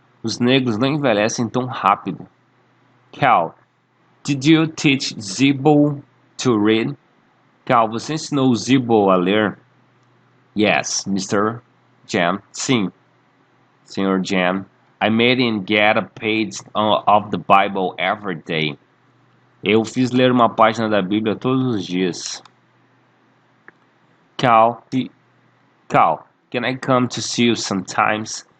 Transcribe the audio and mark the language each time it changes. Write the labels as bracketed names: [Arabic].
[Portuguese] Os negros não envelhecem tão rápido. [English] Cal, did you teach Zibo to read? [Portuguese] Cal, você ensinou o Zibo a ler? [English] Yes, Mr. Jam. [Portuguese] Sim, Sr. Jam. [English] I made him get a page of the Bible every day. [Portuguese] Eu fiz ler uma página da Bíblia todos os dias. [English] Cal, can I come to see you sometimes?